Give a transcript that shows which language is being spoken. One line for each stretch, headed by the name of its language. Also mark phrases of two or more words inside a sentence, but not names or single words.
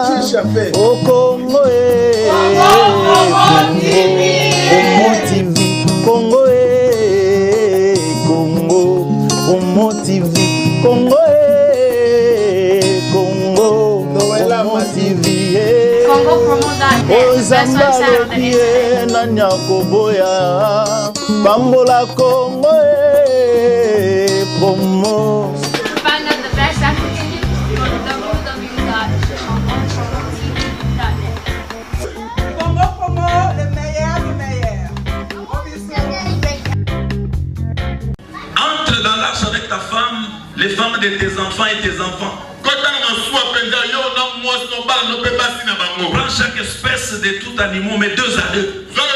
French: Au Congo, Congo, Congo TV, Congo, Congo TV, Congo promo Zambie, Nanya Koboya, Bambola Congo, promo.
English: Find out the best African music on www.chansonpromo.net.
French: Congo promo, le meilleur du meilleur. Entre dans l'arche avec ta femme, les femmes de tes enfants et tes enfants. Prends chaque espèce de tout animal, mais 2 à 2.